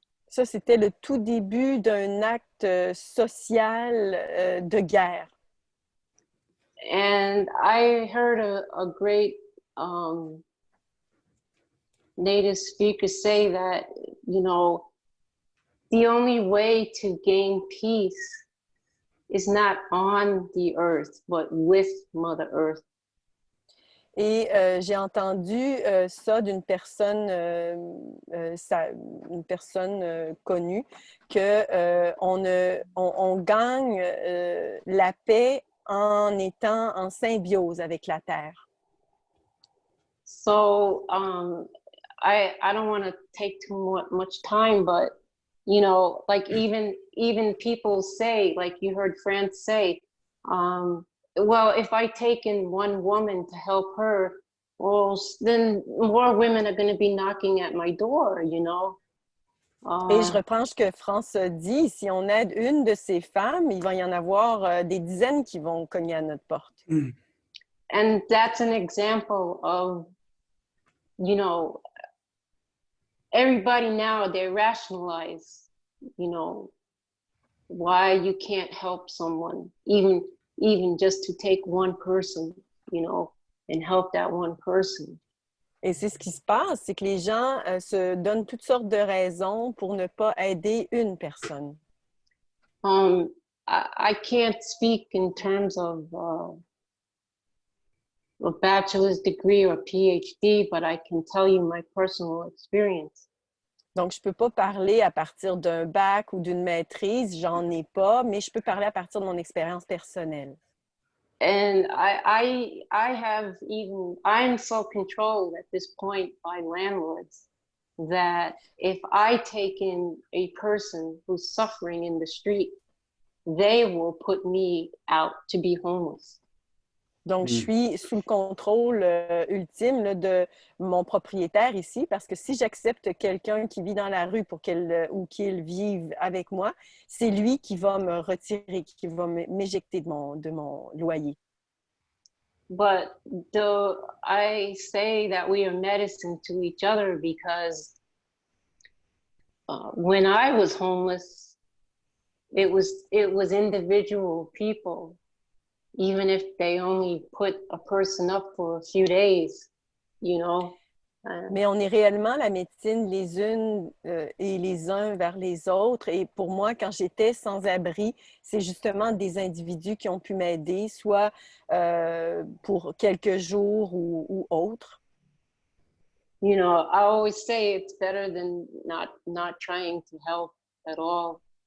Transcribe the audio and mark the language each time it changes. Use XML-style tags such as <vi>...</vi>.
<fr>Ça, c'était le tout début d'un acte social de guerre.</fr> <en>And I heard a great native speaker say that, you know, the only way to gain peace is not on the earth, but with Mother Earth.</en> <fr>Et j'ai entendu ça d'une personne, une personne connue, que on gagne la paix en étant en symbiose avec la terre.</fr> <en>So I don't want to take too much time, but you know, like even people say, like you heard France say, well, if I take in one woman to help her, well, then more women are going to be knocking at my door, you know.</en> <fr>Et je reprends ce que France dit, si on aide une de ces femmes, il va y en avoir des dizaines qui vont cogner à notre porte.</fr> <en>And that's an example of, you know, everybody now, they rationalize, you know, why you can't help someone, even just to take one person, you know, and help that one person.</en> <fr>Et c'est ce qui se passe, c'est que les gens se donnent toutes sortes de raisons pour ne pas aider une personne.</fr> <en>I can't speak in terms of a bachelor's degree or PhD, but I can tell you my personal experience.</en> <fr>Donc, je peux pas parler à partir d'un bac ou d'une maîtrise, j'en ai pas, mais je peux parler à partir de mon expérience personnelle.</fr> <en>And I'm so controlled at this point by landlords that if I take in a person who's suffering in the street, they will put me out to be homeless.</en> <fr>Donc, je suis sous le contrôle ultime là, de mon propriétaire ici, parce que si j'accepte quelqu'un qui vit dans la rue pour ou qu'il vive avec moi, c'est lui qui va me retirer, qui va m'éjecter de mon loyer.</fr> <en>But I say that we are medicine to each other because when I was homeless, it was individual people, even if they only put a person up for a few days, you know.</en> <fr>Mais on est réellement la médecine les unes et les uns vers les autres. Et pour moi, quand j'étais sans abri, c'est justement des individus qui ont pu m'aider, soit pour quelques jours ou autres.</fr> <en>You know, I always say it's better than not trying to help at all.</en>